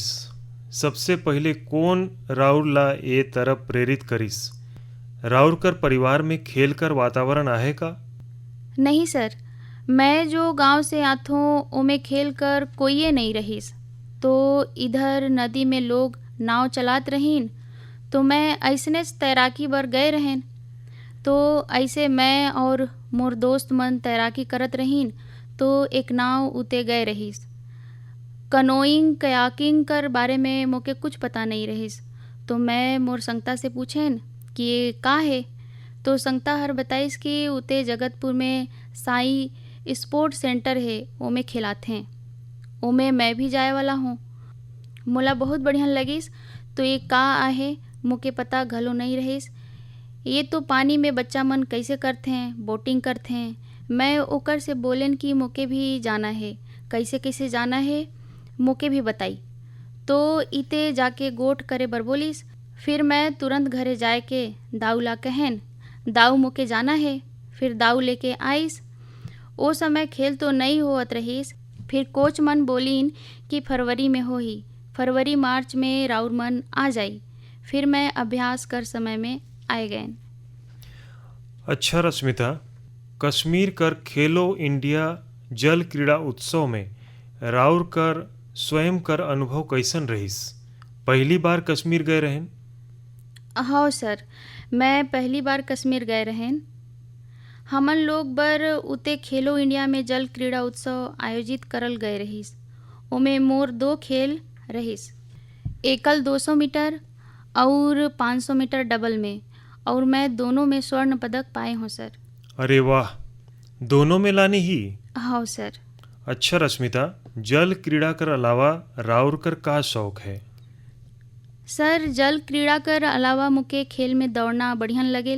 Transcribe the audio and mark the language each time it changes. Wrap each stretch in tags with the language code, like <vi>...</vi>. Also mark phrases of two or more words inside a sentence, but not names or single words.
<sck>सबसे पहले कौन राउर ला ये तरफ प्रेरित करिस? राउर कर परिवार में खेल कर वातावरण आहे का? नहीं सर, मैं जो गांव से आत हूँ उमें खेल कर कोई नहीं रहीस। तो इधर नदी में लोग नाव चलात रहीन तो मैं ऐसने तैराकी बर गए रहें। तो ऐसे मैं और मोर दोस्त मन तैराकी करत रहीन तो एक नाव उते गए रहीस। कनोइंग कयाकिंग कर बारे में मोके कुछ पता नहीं रहीस। तो मैं मोर संगता से पूछेन कि ये का है? तो संगता हर बताइस कि उते जगतपुर में साई स्पोर्ट सेंटर है, ओमे खिलाते हैं। ओमे मैं भी जाए वाला हूँ। मोला बहुत बढ़िया लगिस। तो ये का आहे मोके पता घलो नहीं रहीस।</sck> <hi>ये तो पानी में बच्चा मन कैसे करते हैं, बोटिंग करते हैं।</hi> <sck>मैं ओकर से बोलेन कि मोके भी जाना है, कैसे कैसे जाना है मोके भी बताई। तो इते जाके गोठ करे बर बोलिस। फिर मैं तुरंत घरे जाए के दाऊ ला कहन दाऊ मोके जाना है। फिर दाऊ लेके आइस। ओ समय खेल तो नहीं होत रहीस। फिर कोच मन बोलीन कि फरवरी में होही, फरवरी मार्च में राउर मन आ जाई। फिर मैं अभ्यास कर समय में आए गए। अच्छा रश्मिता, कश्मीर कर खेलो इंडिया जल क्रीड़ा उत्सव में राउर कर स्वयं कर अनुभव कैसन रहीस? पहली बार कश्मीर गए रहें? हाँ सर, मैं पहली बार कश्मीर गए रहें। हमन लोग बर उते खेलो इंडिया में जल क्रीड़ा उत्सव आयोजित करल गए रहीस। ओमे मोर 2 खेल रहीस,</sck> <hi>एकल 200 मीटर और 500 मीटर डबल में, और मैं दोनों में स्वर्ण पदक पाए हूँ सर।</hi> <sck>अरे वाह, दोनों में लानी ही?</sck> <hi>हाँ सर।</hi> <sck>अच्छा रश्मिता, जल क्रीड़ा कर अलावा राउर कर का शौक है? सर, जल क्रीड़ा कर अलावा मुके खेल में दौड़ना बढ़िया लगेल।</sck>